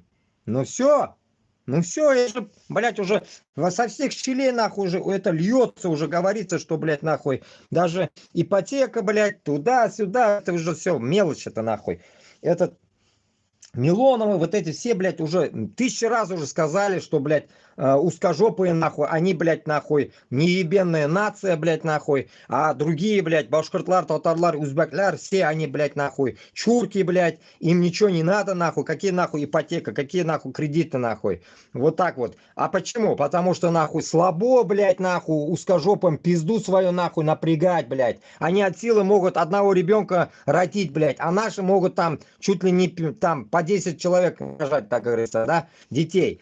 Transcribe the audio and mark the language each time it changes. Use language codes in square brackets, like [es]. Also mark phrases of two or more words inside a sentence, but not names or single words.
[ru] Ну все, я же, блядь, уже со всех щелей, нахуй, уже это льется, уже говорится, что, блядь, нахуй, даже ипотека, блядь, туда-сюда, это уже все мелочь, это нахуй. Этот Милоновы, вот эти все, блядь, уже 1000 раз уже сказали, что, блядь, узкожопые, нахуй, они, блядь, нахуй, неебенная нация, блядь, нахуй, а другие, блядь, [tt] башкортлар, татарлар, узбекляр, [ru] все они, блядь, нахуй, чурки, блядь, им ничего не надо, нахуй, какие, нахуй, ипотека, какие, нахуй, кредиты, нахуй, вот так вот. А почему? Потому что, нахуй, слабо, блядь, нахуй, узкожопым пизду свою, нахуй, напрягать, блядь, они от силы могут одного ребенка родить, блядь, а наши могут там чуть ли не, там, по 10 человек рожать, так говорится, да, детей.